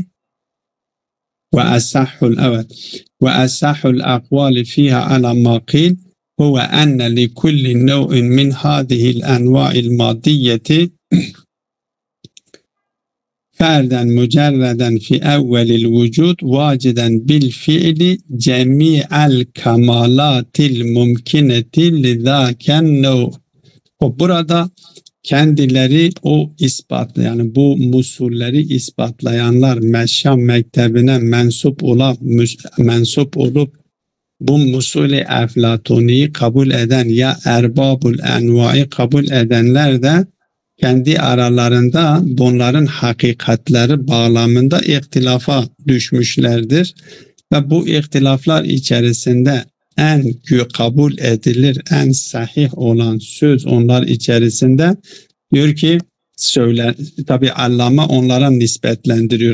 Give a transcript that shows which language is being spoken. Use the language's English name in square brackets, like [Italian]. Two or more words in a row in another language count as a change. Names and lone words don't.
[Arabic] وأصح الأقوال فيها على ما قيل هو أن لكل نوع من هذه الأنواع المادية فردا مجردا في أول الوجود واجدا بالفعل جميع الكمالات الممكنة لذاك النوع. [Turkish] Burada kendileri o ispatlı yani bu musulleri ispatlayanlar Meşşam mektebine mensup olup bu musul-i Eflatuni'yi kabul eden ya erbabul enva'yı kabul edenler de kendi aralarında bunların hakikatleri bağlamında ihtilafa düşmüşlerdir ve bu ihtilaflar içerisinde en kabul edilir, en sahih olan söz onlar içerisinde diyor ki tabi Allame onlara nispetlendiriyor.